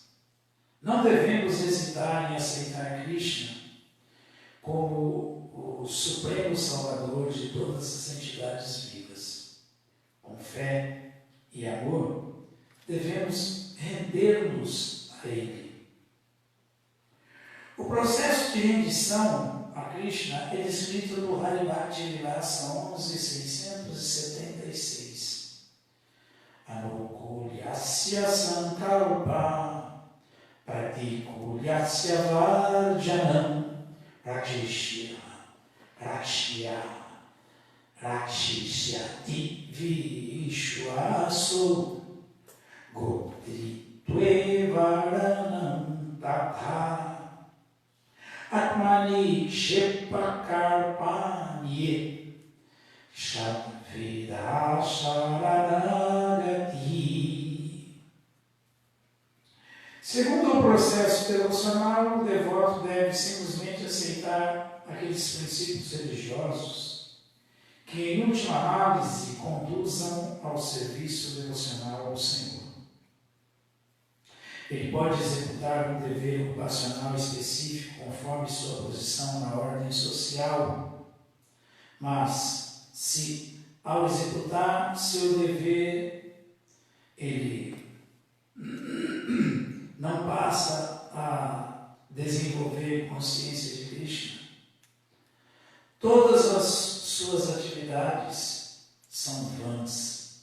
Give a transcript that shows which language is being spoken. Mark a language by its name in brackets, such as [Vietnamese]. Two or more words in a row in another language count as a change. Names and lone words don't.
[Portuguese] Não devemos hesitar em aceitar Krishna como o Supremo Salvador de todas as entidades vivas. Com fé e amor, devemos render-nos a Ele. O processo de rendição a Krishna é descrito no Haribhakti Vilasa 11.676. [Sanskrit] Anukulyasya sankalpa pratikulyasya varjanam Rakshisyati Vishwaso Goptritve Varanam Tatha Atmani Kshepakarpanye Shadvida Saranagati. [Portuguese] Segundo o processo devocional, o devoto deve simplesmente aceitar aqueles princípios religiosos que, em última análise, conduzam ao serviço devocional ao Senhor. Ele pode executar um dever ocupacional específico conforme sua posição na ordem social, mas se, ao executar seu dever, ele não passa a desenvolver consciência de Krishna, todas as suas atividades são vãs.